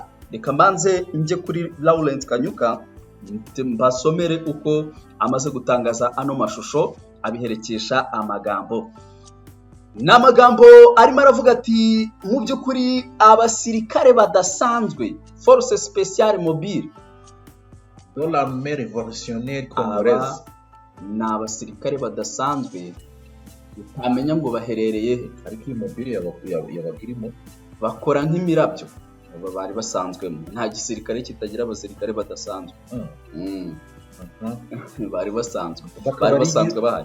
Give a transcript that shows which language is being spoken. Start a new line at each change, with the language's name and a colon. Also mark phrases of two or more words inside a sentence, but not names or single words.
Kinyarwanda: Reka mbanze nje kuri Laurent Kanyuka mbasomere uko amaze gutangaza ano mashusho abiherekesha amagambo. ni amagambo arimo aravuga ati mu by'ukuri abasirikare badasanzwe
French: force spéciale mobile de l'armée révolutionnaire
Kinyarwanda: aba
French: congolaise.
Kinyarwanda: ni abasirikare badasanzwe utamenya ngo baherereye he, Ariko iyi mobile yabaga irimo. bakora nk'imirabyo. Aba bari basanzwemo, nta gisirikare kitagira abasirikare badasanzwe. Bari basanzwe bahari.